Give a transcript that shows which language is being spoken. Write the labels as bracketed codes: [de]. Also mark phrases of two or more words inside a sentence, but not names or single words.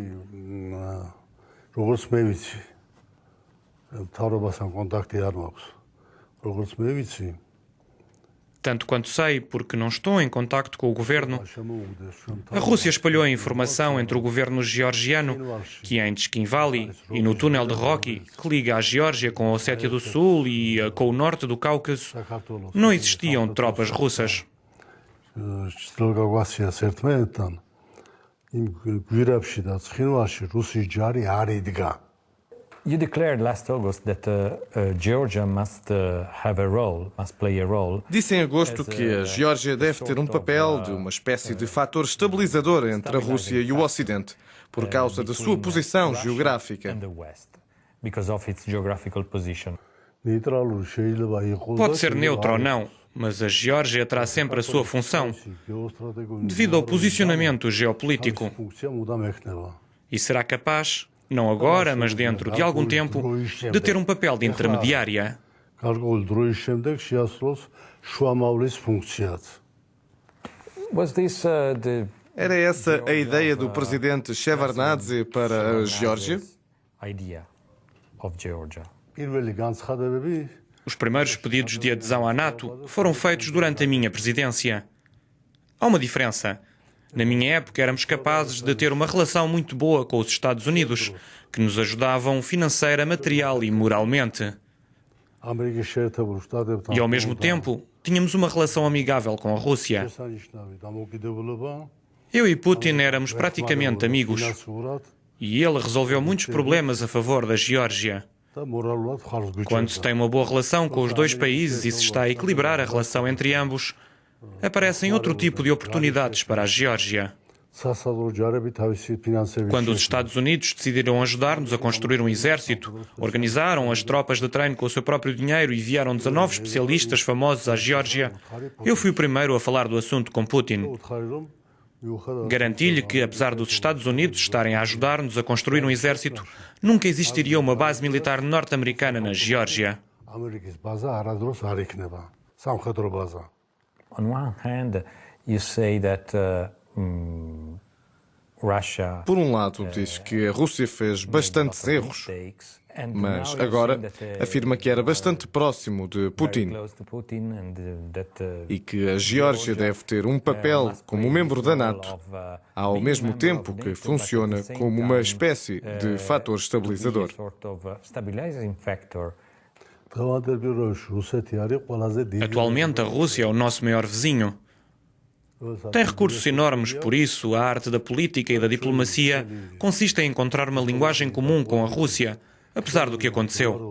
[pt] Tanto quanto sei, porque não estou em contacto com o governo, a Rússia espalhou a informação entre o governo georgiano, que é em Tishkin Valley, e no túnel de Rocky, que liga a Geórgia com a Ossétia do Sul e com o norte do Cáucaso, não existiam tropas russas. [ka] იმ გვირაბში და ცხინვალში რუსი ჯარი არ იდგა. [en] You declared last August that Georgia must have a role, must play a role. [pt] Disse em agosto que a Geórgia deve ter um papel de uma espécie de fator estabilizador entre a Rússia e o Ocidente, por causa da sua posição geográfica. [en] And the West, because of its geographical position. [ka] ნეიტრალური შეიძლება იყოს. [pt] Pode ser neutro ou não, mas a Geórgia terá sempre a sua função, devido ao posicionamento geopolítico. [ka] ფუნქცია მუდამ ეხნება. [pt] E será capaz, não agora, mas dentro de algum tempo, de ter um papel de intermediária. [ka] გარკვეული დროის შემდეგ შეასრულოს შუამავლის ფუნქციაც. [en] Was this [pt] Era essa a ideia do presidente Shevardnadze para a Geórgia? [en] idea of Georgia? [ka] პირველი განცხადებები [pt] Os primeiros pedidos de adesão à NATO foram feitos durante a minha presidência. Há uma diferença. Na minha época éramos capazes de ter uma relação muito boa com os Estados Unidos, que nos ajudavam financeira, material e moralmente. [ka] ამერიკის შეერთებულ შტატებთან [pt] E ao mesmo tempo, tínhamos uma relação amigável com a Rússia. [ka] შესანიშნავი დამოკიდებულება [pt] Eu e Putin éramos praticamente amigos. [ka] ფინანსურად [pt] E ele resolveu muitos problemas a favor da Geórgia. [ka] და მორალურად ხარს [pt] Quando se [ka] გვიჭერდა. [pt] tem uma boa relação com os dois países e se está a equilibrar a relação entre ambos, aparecem outro tipo de oportunidades para a Geórgia. [ka] სასაზღვრო ჯარები თავისი ფინანსების [pt] Quando os Estados Unidos decidiram ajudar-nos a construir um exército, organizaram as tropas de treino com o seu próprio dinheiro e enviaram 19 especialistas famosos à Geórgia, eu fui o primeiro a falar do assunto com Putin. [ka] უთხარი რომ მიუხედავად [pt] Garanti-lhe que, apesar dos Estados Unidos estarem a ajudar-nos a construir um exército, nunca existiria uma base militar norte-americana na Geórgia. [ka] ამერიკის ბაზა არადროს არ იქნება სამხედრო ბაზა. [en] On one hand, you say that Russia [pt] Por um lado, diz que a Rússia fez bastantes erros, [en] mistakes, and [pt] mas [en] now you're [pt] agora [en] saying that, [pt] afirma que era bastante próximo de [en] very [pt] Putin [en] close to Putin and that [pt] e que a Geórgia deve ter um papel [en] must [pt] como [en] play [pt] membro [en] this [pt] da [en] role [pt] NATO, [en] of, [pt] ao [en] being a [pt] mesmo [en] member [pt] tempo [en] of [pt] que [en] NATO, but [pt] funciona [en] at the same [pt] como uma [en] time, [pt] espécie de fator [en] to be a [pt] estabilizador. [en] sort of stabilizing factor. [ka] დღევანდელ პირობებში რუსეთი არის ყველაზე დიდი. [pt] Atualmente, a Rússia é o nosso maior vizinho. Tem recursos enormes, por isso, a arte da política e da diplomacia consiste em encontrar uma linguagem comum com a Rússia, apesar do que aconteceu.